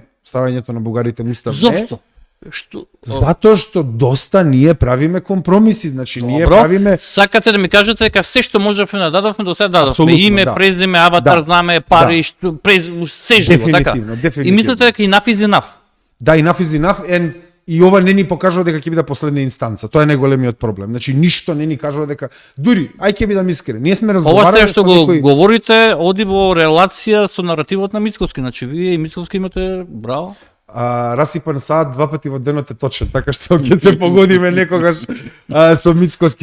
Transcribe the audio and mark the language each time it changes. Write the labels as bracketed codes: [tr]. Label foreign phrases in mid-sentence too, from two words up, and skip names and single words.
[mk] Ставањето на бугарите во устав не. Зошто? Затоа што доста ние правиме компромиси, значи ние правиме... Сакате да ми кажете дека се што можевме да дадовме до сега дадовме. Име, презиме, аватар, знаме, пари, се живо, така. И мислите дека [en] enough is enough? [mk] Да, [en] enough is enough, [mk] и ова не ни покажува дека ќе биде последна инстанца. Тоа е најголемиот проблем. Значи ништо не ни кажува дека дури ќе бидам искрен. Ние сме разговарале со некои... Ова што го говорите оди во релација со наративот на Мицковски. Значи вие и Мицковски имате браво. Расипан саат 2 пати во денот е точен, така што ќе се погодиме некогаш со Мицковски.